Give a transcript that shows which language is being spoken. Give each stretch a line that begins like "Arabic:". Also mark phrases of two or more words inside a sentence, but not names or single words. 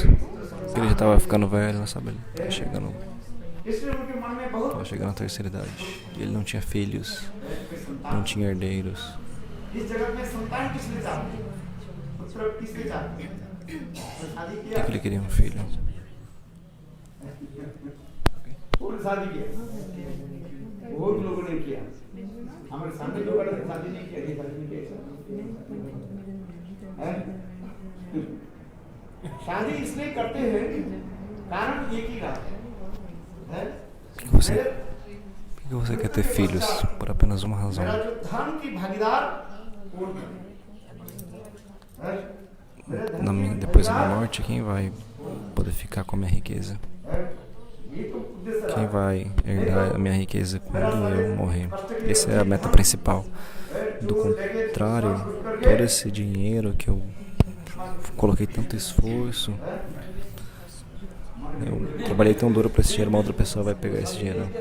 Portuguese: Ele já estava ficando velho, não sabe? Ele estava chegando à terceira idade. Ele não tinha filhos, não tinha herdeiros. Por que ele queria um filho?
Hindi: बहुत लोगों ने किया हमारे सामने लोग शादी नहीं किया शादी इसलिए करते हैं कारण एक ही है
Portuguese: Por que você quer ter filhos? Por apenas uma razão.
Hindi: धर्म की भागीदार कौन है
Portuguese: Depois da minha morte, quem vai poder ficar com a minha riqueza? Quem vai herdar a minha riqueza quando eu morrer? Essa é a meta principal. Do contrário, todo esse dinheiro que eu coloquei tanto esforço, eu trabalhei tão duro para esse dinheiro, uma outra pessoa vai pegar esse dinheiro.